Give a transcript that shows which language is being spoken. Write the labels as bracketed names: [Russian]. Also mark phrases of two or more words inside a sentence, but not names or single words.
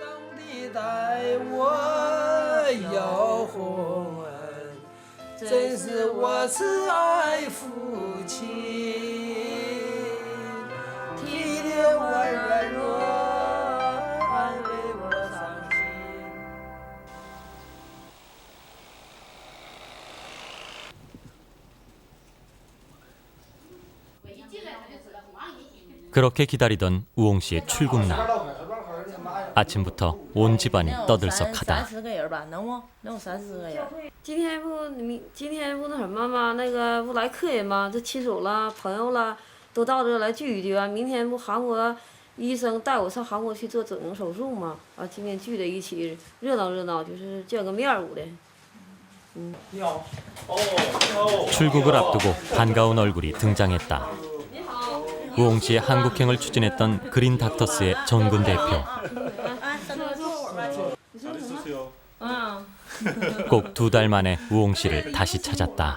[Chinese] 上帝待我有红恩，真是我慈爱父亲，体贴我软弱，安慰我伤心。 [Korean] 그렇게 기다리던 우홍 씨의 출국 날. 아침부터 온 집안이 떠들썩하다. [Chinese] 30 个人吧，能不？能有30个人。今天不那什么吗？那个不来客人吗？这亲属了、朋友了，都到这来聚一聚啊。明天不韩国医生带我上韩国去做整容手术吗？啊，今天聚在一起热闹热闹，就是见个面儿的。 [Korean] 출국을 앞두고 반가운 얼굴이 등장했다. 우홍 씨의 한국행을 추진했던 그린 닥터스의 정근 대표. 꼭 2달 만에 우홍 씨를 다시 찾았다.